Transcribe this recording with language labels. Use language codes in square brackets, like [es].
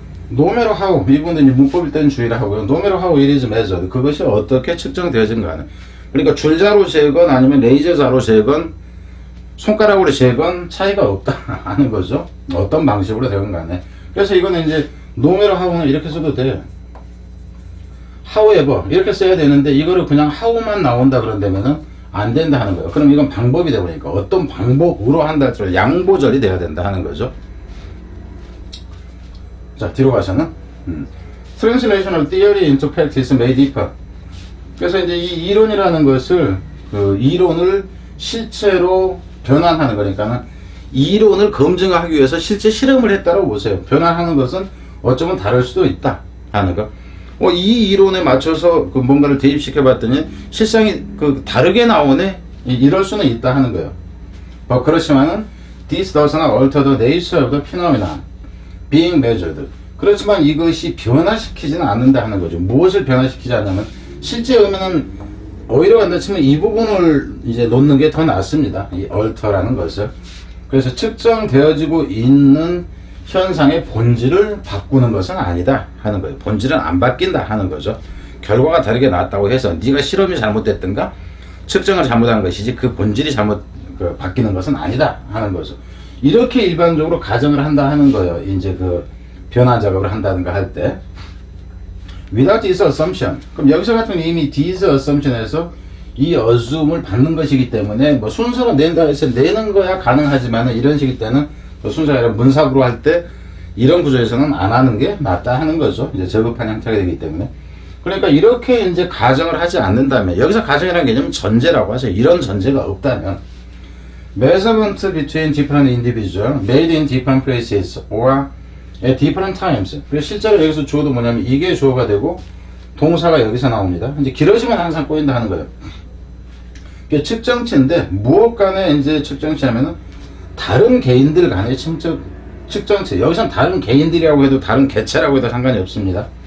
[en] No matter how, [ko] 이분은 문법일 때는 주의를 하고요. [en] No matter how it is measured, [ko] 그것이 어떻게 측정되어진가는. 그러니까 줄자로 재건 아니면 레이저자로 재건 손가락으로 재건 차이가 없다 하는 거죠. 어떤 방식으로 되건 간에. 그래서 이거는 이제 no matter how는 이렇게 써도 돼요. however 이렇게 써야 되는데 이거를 그냥 how만 나온다 그런다면은 안 된다 하는 거예요. 그럼 이건 방법이 되니까 어떤 방법으로 한다 할지라도 양보절이 돼야 된다 하는 거죠. 자, 뒤로 가서는 [en] Translational theory into practice may differ. [ko] 그래서 이제 이 이론이라는 것을 이론을 실체로 변환하는 거니까는 이론을 검증하기 위해서 실제 실험을 했다고 보세요. 변환하는 것은 어쩌면 다를 수도 있다 하는 거. 이 이론에 맞춰서 뭔가를 대입시켜 봤더니 실상이 다르게 나오네. 이럴 수는 있다 하는 거예요. 그렇지만은 [en] this does not alter the nature of the phenomenon being measured. [ko] 그렇지만 이것이 변화시키지는 않는다 하는 거죠. 무엇을 변화시키지 않냐면 실제 의미는 오히려 간다 치면 이 부분을 이제 놓는 게 더 낫습니다. 이 alter라는 것을. 그래서 측정되어지고 있는 현상의 본질을 바꾸는 것은 아니다 하는 거예요. 본질은 안 바뀐다 하는 거죠. 결과가 다르게 나왔다고 해서 네가 실험이 잘못됐든가 측정을 잘못한 것이지 그 본질이 바뀌는 것은 아니다 하는 거죠. 이렇게 일반적으로 가정을 한다 하는 거예요. 이제 그 변화 작업을 한다든가 할 때. [en] Without this assumption. [ko] 그럼 여기서 같은 이미 this assumption에서 이 assume을 받는 것이기 때문에 뭐 순서로 낸다 해서 내는 거야 가능하지만 이런 식일 때는 순서가 아니라 문sab으로 할 때 이런 구조에서는 안 하는 게 낫다 하는 거죠. 이제 저급한 형태가 되기 때문에. 그러니까 이렇게 이제 가정을 하지 않는다면 여기서 가정이라는 개념은 전제라고 하죠. 이런 전제가 없다면 [en] measurement between different individuals made in different places or at different times. [ko] 그래서 실제로 여기서 주어도 뭐냐면 이게 주어가 되고 동사가 여기서 나옵니다. 이제 길어지면 항상 꼬인다 하는 거예요. 이게 측정치인데 무엇 간에 이제 측정치하면은 다른 개인들 간의 측정치. 여기서는 다른 개인들이라고 해도 다른 개체라고 해도 상관이 없습니다.